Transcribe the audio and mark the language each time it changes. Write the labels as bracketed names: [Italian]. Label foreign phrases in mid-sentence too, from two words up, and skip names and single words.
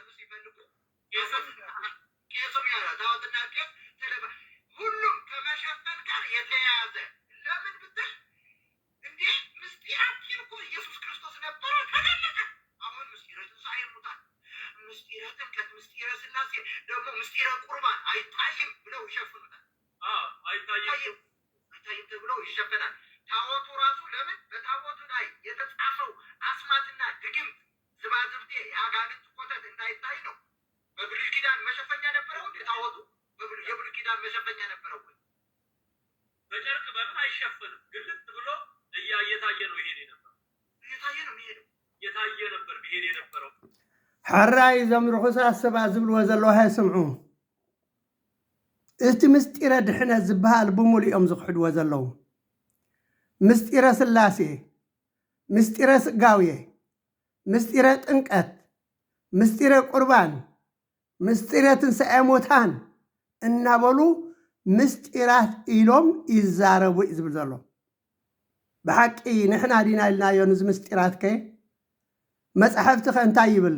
[Amharic] ምስጢረ ጥምቀት፣ ምስጢረ ስላሴ ደግሞ ምስጢረ ቁርባን አይታይም ብለው ይሸፍኑታል። አይታይም ተብለው ይሸፈናል። ታቦቱ ራሱ ለምን በታቦቱ ላይ የተጻፈው አስማትና ድግምት ዝባዝብቴ የአጋንንት ኮተት እንዳይታይ ነው። በብሉይ ኪዳን መሸፈኛ ነበረው። ታቦቱ የብሉይ ኪዳን መሸፈኛ ነበረው። በጨርቅ በምን አይሸፈንም። ግልጥ ብሎ እየታየ ነው ይሄድ የነበረው። እየታየ ነበር ይሄድ የነበረው። [Tigrinya] ሓራይ እዞም ርኩሳት ሰባት ዝብልዎ ዘለዉ ሃይስምዑ። እቲ ምስጢረ ድሕነት ዝበሃል ብሙሉ እዮም ዝክሕድዎ ዘለዉ። ምስጢረ ስላሴ፣ ምስጢረ ስጋውየ፣ ምስጢረ ጥምቀት፣ ምስጢረ ቁርባን፣ ምስጢረ ትንሣኤ ሙታን እናበሉ ምስጢራት ኢሎም ይዛረቡ እዩ ዝብል ዘሎ። ብሓቂ ንሕና ዲና ኢልናዮ ንዚ ምስጢራት ከ መፅሓፍቲ ከ እንታይ ይብል?